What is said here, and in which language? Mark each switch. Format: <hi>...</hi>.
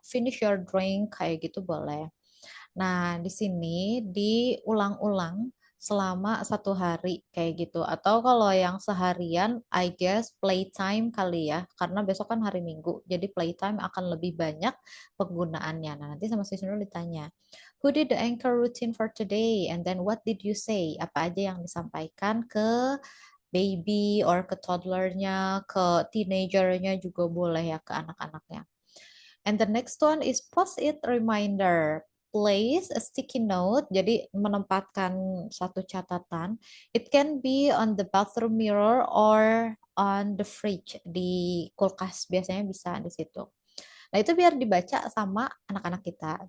<en>Finish your drink</en> <id>kayak gitu boleh. Nah, di sini diulang-ulang selama 1 hari kayak gitu. Atau kalau yang seharian,</id> <en>I guess</en> <id>playtime kali ya. Karena besok kan hari Minggu, jadi playtime akan lebih banyak penggunaannya. Nah, nanti sama si Nurul ditanya,</id> <en>who did the anchor routine for today? And then what did you say?</en> <id>Apa aja yang disampaikan ke baby or ke toddlernya, ke teenagernya juga boleh ya, ke anak-anaknya.</id> <en>And the next one is post-it reminder. Place a sticky note,</en> <id>jadi menempatkan satu catatan.</id> <en>It can be on the bathroom mirror or on the fridge,</en> <id>di kulkas biasanya bisa di situ. Nah, itu biar dibaca sama anak-anak kita.</id>